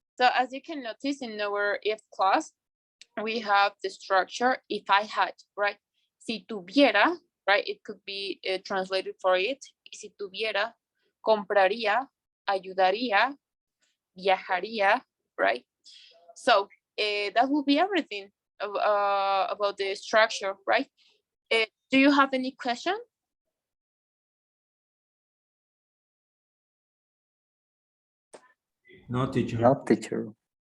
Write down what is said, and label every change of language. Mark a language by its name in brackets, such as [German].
[English] So as you can notice in our if clause, we have the structure if I had, right? [Spanish] Si tuviera, [English] right? It could be translated for it. [Spanish] Si tuviera, compraría, ayudaría, viajaría, right? [English] So that will be everything about the structure, right? Do you have any question No, teacher. No, teacher.